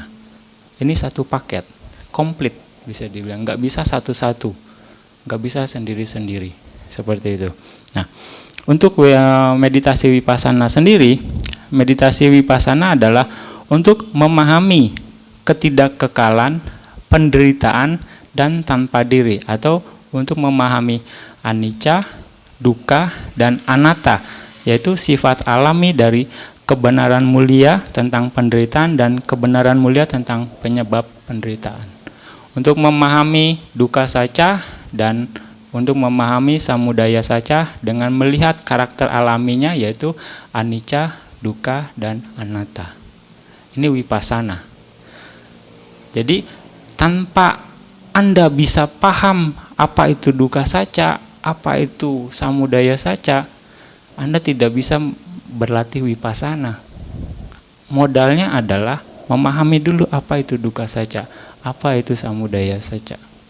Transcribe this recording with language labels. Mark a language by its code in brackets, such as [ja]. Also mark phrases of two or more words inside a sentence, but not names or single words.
[id] Ini satu paket, komplit bisa dibilang, nggak bisa satu-satu, nggak bisa sendiri-sendiri, seperti itu. Nah, untuk meditasi vipassana sendiri, meditasi vipassana adalah untuk memahami ketidakkekalan, penderitaan, dan tanpa diri, atau untuk memahami [pi] anicca, dukkha, [id] dan anatta, yaitu sifat alami dari kebenaran mulia tentang penderitaan dan kebenaran mulia tentang penyebab penderitaan. Untuk memahami [pi] dukkha saca [id] dan untuk memahami [pi] samudaya saca [id] dengan melihat karakter alaminya, yaitu [pi] anicca, dukkha, [id] dan anatta. Ini vipassana. Jadi tanpa Anda bisa paham apa itu [pi] dukkha saca, [id] apa itu [pi] samudaya saca, [id] Anda tidak bisa berlatih vipassana. Modalnya adalah memahami dulu apa itu [pi] dukkha saca, [id] apa itu [pi] samudaya saca.